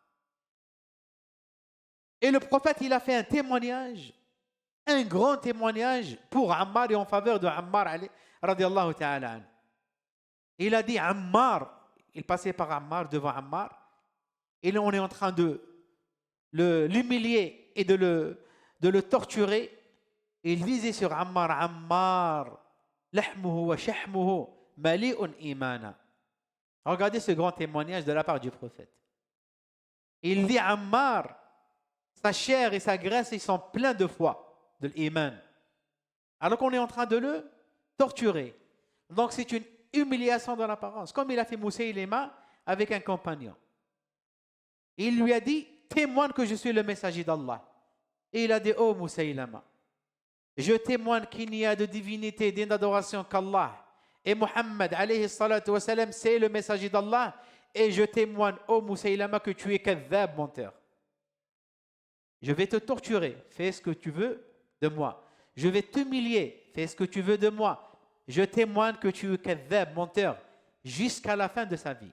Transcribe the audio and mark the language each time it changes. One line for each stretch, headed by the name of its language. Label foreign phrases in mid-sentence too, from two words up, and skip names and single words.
French: Et le prophète, il a fait un témoignage, un grand témoignage pour Ammar et en faveur de Ammar,
Arabic: رضي الله تعالى.
French: Il a dit Ammar, il passait par Ammar, devant Ammar, et on est en train de l'humilier et de le torturer. Et il disait sur Ammar, Ammar,
Arabic: لحمه وشحمه مليء إيمانا.
French: Regardez ce grand témoignage de la part du prophète. Il dit Ammar, sa chair et sa graisse, ils sont pleins de foi, de l'iman. Alors qu'on est en train de le torturer. Donc c'est une humiliation dans l'apparence, comme il a fait Moussaïlima avec un compagnon. Il lui a dit, témoigne que je suis le messager d'Allah. Et il a dit, oh Moussaïlima, je témoigne qu'il n'y a de divinité, d'adoration qu'Allah.
Arabic: Et Muhammad, عليه الصلاة والسلام,
French: c'est le messager d'Allah. Et je témoigne, oh Moussaïlama, que tu es kadhab, menteur. Je vais te torturer, fais ce que tu veux de moi. Je vais t'humilier, fais ce que tu veux de moi. Je témoigne que tu es kadhab, menteur, jusqu'à la fin de sa vie.